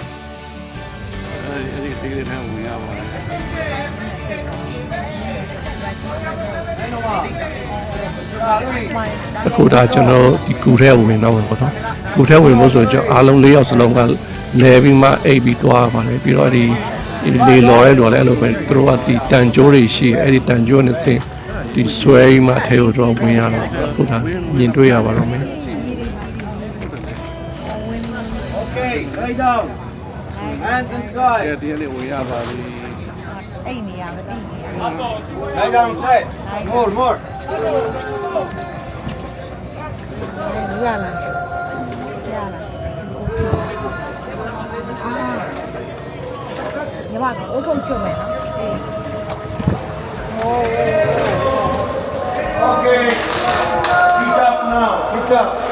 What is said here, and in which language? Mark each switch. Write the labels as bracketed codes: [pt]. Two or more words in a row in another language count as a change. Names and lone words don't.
[my] အဲ့ဒီ ticket နဲ့ဝင်ရပါတယ်အခုဒါကျွန်တော်ဒီကူထဲဝင်တော့ဝင်ပေါ့နော်ကူထဲဝင်လို့ဆိုကျွန်တော်အားလုံး၄ယောက်စလုံးကလဲပြီးမှအိပ်ပြီးတွားပါတယ်ပြီးတော့ဒီလေလော်ရဲလော်လဲအဲ့လိုပဲသူတို့ကဒီတန်ကြိုးတွေရှိအဲ့ဒီတန်ကြိုးနဲ့စင်ဒီဆွဲပြီးမှထဲကိုတော့ဝင်ရတော့အခုဒါမြင်တွေ့ရပါတော့မယ် [en] Lay down. Hands inside. [my] ဒီနေ့ဝင်ရပါပြီ အဲ့နေရမသိနေရ [en] Lay down inside. More. [my] ရလာညီမကအုတ်ထုပ်ကျွတ်မယ်နော်အေး [en] Okay. Pick up now. Pick up.